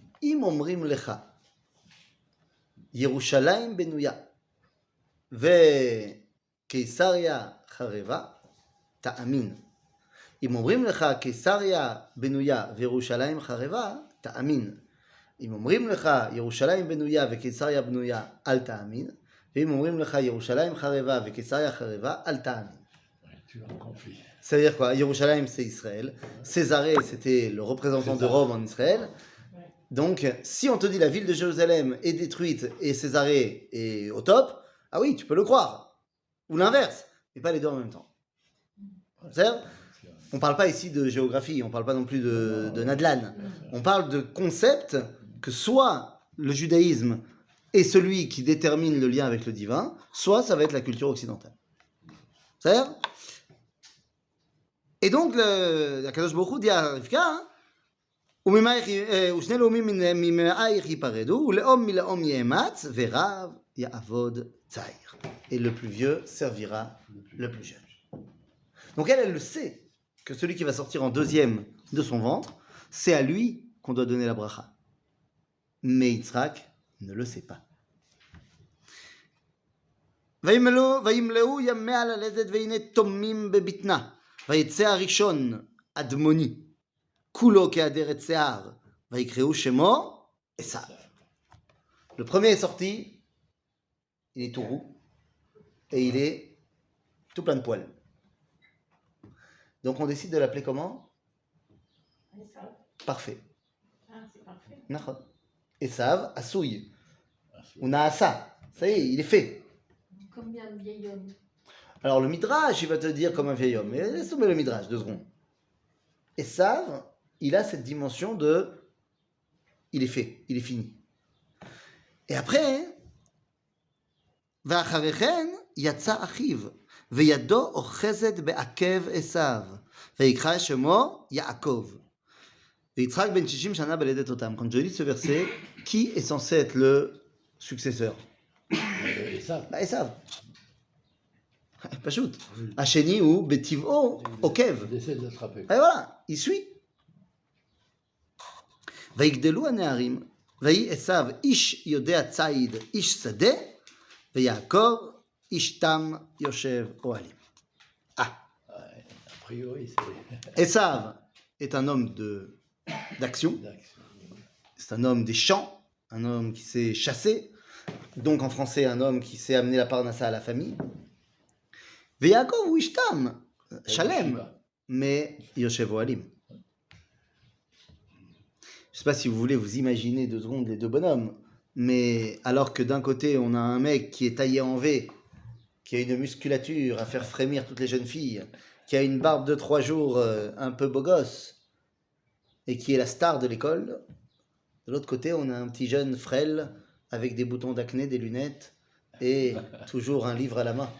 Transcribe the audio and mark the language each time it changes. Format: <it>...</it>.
<he>Im omrim lecha, Yerushalayim benuya, ve Keisaria chareva, ta'amin. Im omrim lecha Keisaria benuya וירושלים חרבה, תאמין. אם אומרים לך ירושלים בנויה וקיסריה בנויה, אל תאמין. ואם אומרים לך ירושלים חרבה וקיסריה חרבה, אל תאמין.</he> <fr>Tu as un conflit. Ça veut dire quoi? Yerushalayim, c'est Israël. Césarée, c'était le représentant de Rome en Israël. Donc, si on te dit la ville de Jérusalem est détruite et Césarée est au top, ah oui, tu peux le croire. Ou l'inverse, mais pas les deux en même temps. C'est-à-dire, on ne parle pas ici de géographie, on ne parle pas non plus de Nadlan. On parle de concept que soit le judaïsme est celui qui détermine le lien avec le divin, soit ça va être la culture occidentale. C'est-à-dire? Et donc, la Kadosh Baruch Hu dit à Rivka,</fr> <he>ושני לאומים ממאייך ייפרדו, ולאום מלאום יאמץ, ורב יעבוד צעיר.</he> <fr>Et le plus vieux servira le plus jeune. Donc elle le sait, que celui qui va sortir en deuxième de son ventre, c'est à lui qu'on doit donner la bracha. Mais Yitzhak ne le sait pas.</fr> <he>וימלאו ימיה ללדת והנה תומים בבטנה. ויצא הראשון אדמוני, כולו כעדרת שיער, ויקראו שמו עשיו.</he> <fr>Le premier est sorti, il est tout roux, et il est tout plein de poils. Donc on décide de l'appeler comment? Parfait. Ah, c'est parfait. Nachon. Esav, Asouy. On a Asa. Ça y est, il est fait. Combien de vieil homme? Alors le Midrash, il va te dire comme un vieil homme. Mais laisse tomber le Midrash, 2 secondes. Esav, il a cette dimension de... Il est fait, il est fini. Et après,</fr> <he>ואחריכן יצא אחיו, וידו אוחזת בעקב עשיו, ויקרא שמו יעקב. ויצחק בן 60 שנה בלדת אותם.</he> <fr>Quand je lis ce verset, qui est censé être le successeur?</fr> <he>עשיו. עשיו. פשוט. השני הוא בטבעו עוקב.</he> <fr>Il essaie de l'attraper. Et voilà, il suit.</fr> <he>ויגדלו הנערים, ויהי עשיו איש יודע ציד, איש שדה, ויעקב איש תם יושב אוהלים.</he> <fr>A priori, c'est Esav est un homme d'action, d'action. c'est un homme des champs, un homme qui sait chasser, donc en français un homme qui sait amener la parnassa à la famille.</fr> <he>ויעקב הוא איש תם, שלם,</he> <fr>mais</fr> <he>יושב אוהלים.</he> <fr>Je ne sais pas si vous voulez vous imaginer 2 secondes les 2 bonhommes, mais alors que d'un côté on a un mec qui est taillé en V, qui a une musculature à faire frémir toutes les jeunes filles, qui a une barbe de 3 jours un peu beau gosse, et qui est la star de l'école, de l'autre côté on a un petit jeune frêle avec des boutons d'acné, des lunettes, et toujours un livre à la main.</fr>